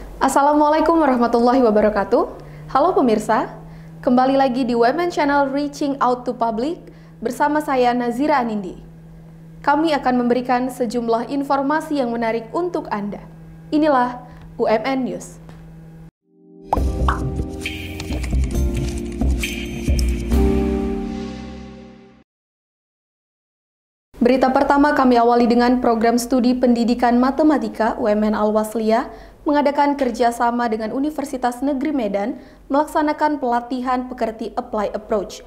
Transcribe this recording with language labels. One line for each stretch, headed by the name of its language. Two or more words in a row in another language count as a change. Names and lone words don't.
Arabic: السلام عليكم ورحمة الله وبركاته.
Indonesian: Halo pemirsa, kembali lagi di Women Channel Reaching Out to Public bersama saya Nazira Anindi. Kami akan memberikan sejumlah informasi yang menarik untuk Anda. Inilah UMN News. Berita pertama kami awali dengan program studi pendidikan matematika UMN Al-Wasliyah mengadakan kerjasama dengan Universitas Negeri Medan melaksanakan pelatihan pekerti
English: Apply Approach.